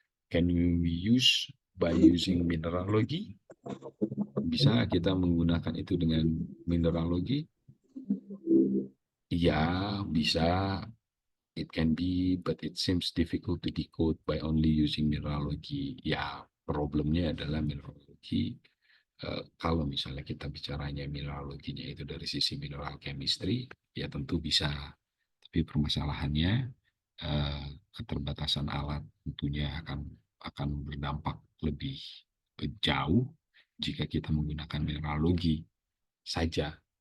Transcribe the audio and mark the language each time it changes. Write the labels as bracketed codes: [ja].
[en] Can you use by using mineralogy? [id] Bisa kita menggunakan itu dengan mineralogi? Ya, bisa. [en] It can be, but it seems difficult to decode by only using mineralogy. [id] Ya, problemnya adalah mineralogi. Kalau misalnya kita bicaranya mineraloginya itu dari sisi mineral chemistry, ya tentu bisa. Tapi permasalahannya keterbatasan alat tentunya akan berdampak lebih jauh jika kita menggunakan mineralogi saja.